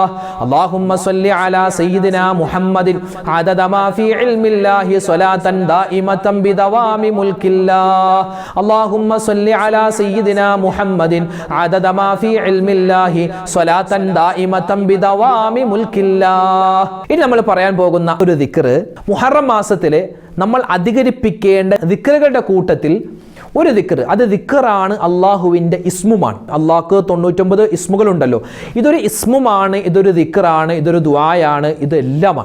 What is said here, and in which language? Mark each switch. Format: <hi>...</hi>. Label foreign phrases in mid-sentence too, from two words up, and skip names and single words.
<ar>اللهم صل على سيدنا محمد عدد ما في علم الله صلاة دائمة بدوام ملك الله. اللهم صل على سيدنا محمد عدد ما في علم الله صلاة دائمة بدوام ملك الله.</ar> <ml>ഇനി നമ്മൾ പറയാൻ പോകുന്ന ഒരു ദിക്ർ മുഹറം മാസത്തിലെ നമ്മൾ അധികരിപ്പിക്കേണ്ട ദിക്റുകളുടെ കൂട്ടത്തിൽ ഒരു ദിക്ർ, അത് ദിക്റാണ്, അള്ളാഹുവിൻ്റെ ഇസ്മുമാണ്. അള്ളാഹ്ക്ക് 99 ഇസ്മുകളുണ്ടല്ലോ. ഇതൊരു ഇസ്മുമാണ്, ഇതൊരു ദിക്റാണ്, ഇതൊരു ദുആയാണ്, ഇതെല്ലാമാണ്.</ml>